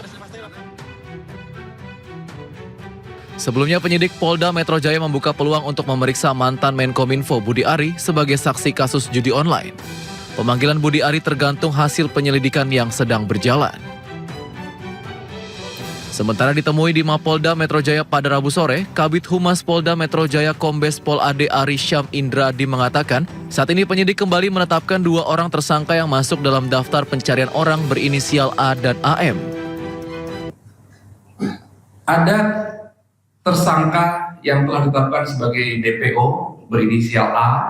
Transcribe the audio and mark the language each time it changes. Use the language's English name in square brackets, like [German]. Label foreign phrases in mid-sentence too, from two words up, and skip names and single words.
[Indonesian] Sebelumnya penyidik Polda Metro Jaya membuka peluang untuk memeriksa mantan Menkominfo Budi Ari sebagai saksi kasus judi online. Pemanggilan Budi Ari tergantung hasil penyelidikan yang sedang berjalan. Sementara ditemui di Mapolda Metro Jaya pada Rabu sore, Kabid Humas Polda Metro Jaya Kombes Pol Ade Ari Syam Indradi mengatakan, saat ini penyidik kembali menetapkan 2 orang tersangka yang masuk dalam daftar pencarian orang berinisial A dan AM. Ada tersangka yang telah ditetapkan sebagai DPO berinisial A.